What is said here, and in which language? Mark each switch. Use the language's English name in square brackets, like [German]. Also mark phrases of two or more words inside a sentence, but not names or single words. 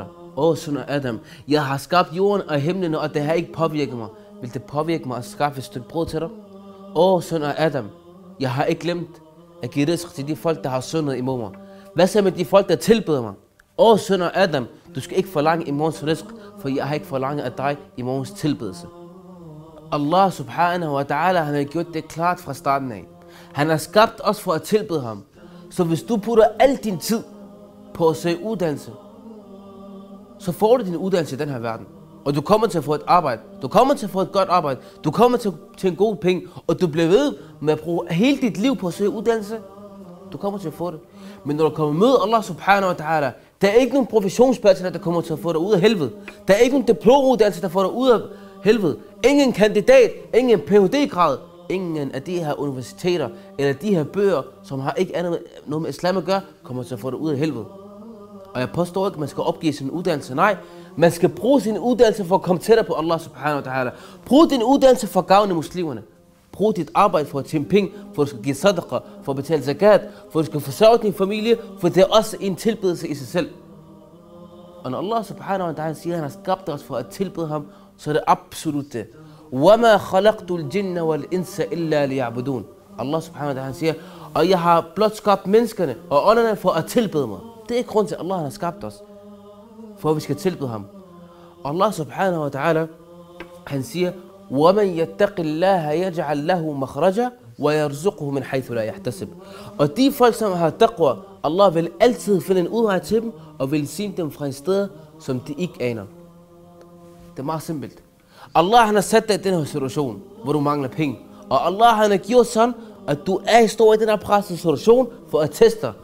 [Danish] Søn af Adam, jeg har skabt jorden og himlen, og det har ikke påvirket mig. Vil det påvirke mig at skaffe et stykke brød til dig? Søn af Adam, jeg har ikke glemt at give rizq til de folk, der har syndet imod mig. Hvad så med de folk, der tilbeder mig? Søn af Adam, du skal ikke forlange i morgens rizq, for jeg har ikke forlanget af dig i morgens tilbedelse. [Arabic] الله سبحانه وتعالى, [Danish] han har gjort det klart fra starten af. Han har skabt os for at tilbede ham. Så hvis du putter al din tid på at søge uddannelse, så får du din uddannelse i den her verden. Og du kommer til at få et arbejde. Du kommer til at få et godt arbejde. Du kommer til en god penge. Og du bliver ved med at bruge hele dit liv på at søge uddannelse. Du kommer til at få det. Men når du kommer med [Arabic] الله سبحانه وتعالى, [Danish] der er ikke nogen professionsbachelor, der kommer til at få dig ud af helvede. Der er ikke nogen diplomuddannelse, der får dig ud af helvede. Ingen kandidat, ingen Ph.D.-grad, ingen af de her universiteter, eller de her bøger, som har ikke andet noget med islam at gøre, kommer til at få dig ud af helvede. Og jeg påstår ikke, at man skal opgive sin uddannelse. Nej, man skal bruge sin uddannelse for at komme tættere på [Arabic] الله سبحانه وتعالى. [Danish] Brug din uddannelse for at gavne muslimerne. Brug dit arbejde for at tjene penge, for at du skal give sadaqa, for at betale zakat, for at du skal forsørge din familie, for det er også en tilbedelse i sig selv. Og når [Arabic] الله سبحانه وتعالى [Danish] siger, at han har skabt os for at tilbede ham, så er det absolut det. [Arabic] وَمَا خَلَقْتُ الْجِنَّ وَالْإِنسَ إِلَّا لِيَعْبُدُونَ. الله سبحانه وتعالى [Danish] siger, og jeg har blot skabt menneskerne og ånderne for at tilbede mig. Det er ikke grund til, at Allah har skabt os, for at vi skal tilbede ham. [Arabic] الله سبحانه وتعالى, [Danish] han siger, [Arabic] وَمَنْ يَتَّقِ اللَّهَ يَجْعَلْ لَهُ مَخْرَجًا وَيَرْزُقْهُ مِنْ حَيْثُ لَا يَحْتَسِبُ. [Danish] Og de folk, som har taqwa, Allah vil altid finde en udvej til dem, og vil sige dem fra en sted, som de ikke aner. Det er meget simpelt. Allah han har sat dig i den her situation, hvor du mangler penge. Og Allah han har gjort sådan, at du står i den her pressede situation for at teste dig.